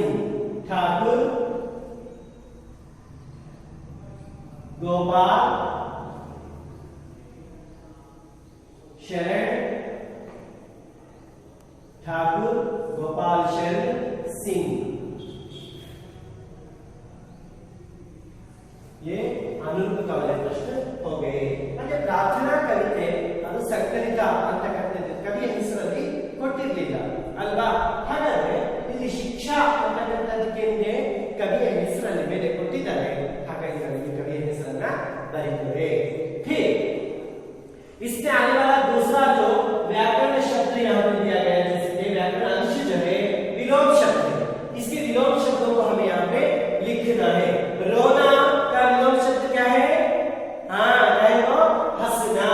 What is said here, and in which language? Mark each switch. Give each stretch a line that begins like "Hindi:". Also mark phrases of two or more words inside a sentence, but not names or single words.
Hindi: ठाकुर गोपाल शरण ठाकुर गोपाल शरण सिंह। ये
Kannada: ಅನುರೂಪಕ ಪ್ರಶ್ನೆ
Hindi: हो गए।
Kannada: ಅಂದ್ರೆ ಪ್ರಾರ್ಥನಾ ಕವಿತೆ ಅದು ಸಂಕಲಿತ ಅಂತ ಕರೆದಿದೆ, ಕವಿಯ ಹೆಸರಲ್ಲಿ ಕೊಟ್ಟಿರಲಿಲ್ಲ ಅಲ್ವಾ? ಹಾಗಾದ್ರೆ ಇಲ್ಲಿ ಶಿಕ್ಷಾ ಅಂತಕ್ಕಂಥದ್ದಕ್ಕೆ ಕವಿಯ ಹೆಸರಲ್ಲಿ ಮೇಲೆ ಕೊಟ್ಟಿದ್ದಾರೆ, ಹಾಗಾಗಿ ನಾವು ಕವಿಯ ಹೆಸರನ್ನ ಬರೀತೇವೆ।
Hindi: फिर इसमें आने वाला दूसरा जो व्याकरण शब्द यहाँ पे दिया गया है, जैसे व्याकरण अंश जो है विलोम शब्द है, इसके विलोम शब्दों को हमें यहाँ पे लिखना है। रोना का विलोम शब्द क्या है? हाँ, क्या है वो? हंसना।